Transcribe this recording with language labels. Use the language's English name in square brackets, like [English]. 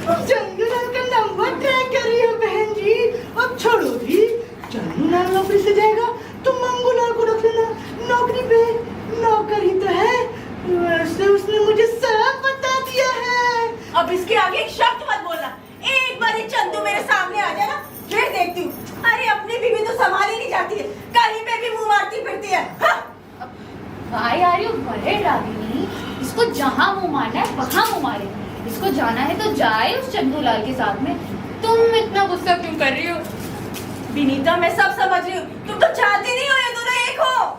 [Hindi] चंदूलाल का number track कर रही है बहन जी। अब छोड़ो भी, चंदूलाल नौकरी से जाएगा तो मंगूलाल को रख लेना नौकरी पे। नौकर ही तो है, वैसे उसने मुझे सब बता दिया है। अब इसके आगे एक शब्द मत बोलना। एक बार ये चंदू मेरे सामने आ जाए ना, फिर देखती हूँ। अरे अपनी बीवी तो संभाली नहीं जाती है, कहीं पे भी मुंह मारती फिरती है। [English] Why are you worried, Ragini? [Hindi] इसको जहाँ मुंह मारना है वहाँ मुंह मारे। इसको जाना है तो जाए उस चंदूलाल के साथ में। तुम इतना गुस्सा क्यों कर रही हो? विनीता, मैं सब समझ रही हूँ, तुम तो चाहती नहीं हो ये दोनों एक हो।